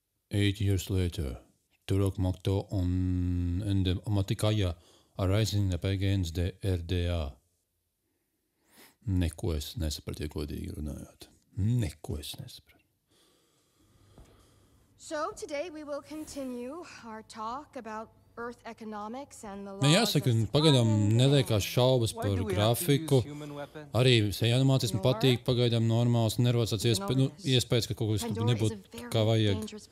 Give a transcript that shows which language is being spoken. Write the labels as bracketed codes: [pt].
[en] Eight years later, Turok Makto and the Amatikaya are rising up against the RDA. [lv] Neko es nesapratu, ja godīgi runājot. Neko es nesapratu. [en] So today we will continue our talk about Earth economics and the laws [lv] Man jāsaka, pagaidām neliekās šaubas par grafiku. Arī animācijas man patīk, pagaidām normāls, nerodas tāds iespējas, ka kaut kas nebūtu kā vajag.